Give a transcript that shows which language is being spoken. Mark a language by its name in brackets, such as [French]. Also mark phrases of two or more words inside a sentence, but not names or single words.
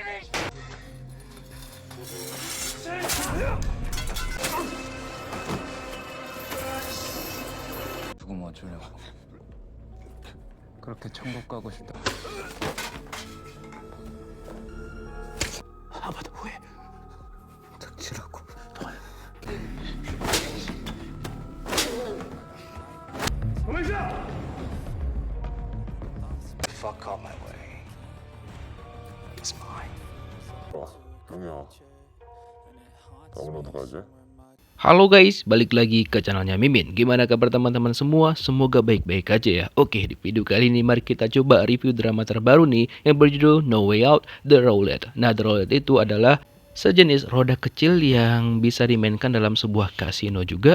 [Korean] 누구 뭐 어쩌려고 그렇게 천국 가고 싶다. 아 맞다 왜? 닥치라고. [English] Fuck out my way. It's mine. [Korean] 형이야. 다음은 어디 가지? [Indonesian] Halo guys, balik lagi ke channelnya Mimin. Gimana kabar teman-teman semua? Semoga baik-baik aja ya. Oke, di video kali ini mari kita coba review drama terbaru nih yang berjudul No Way Out, The Roulette. Nah, The Roulette itu adalah sejenis roda kecil yang bisa dimainkan dalam sebuah kasino juga.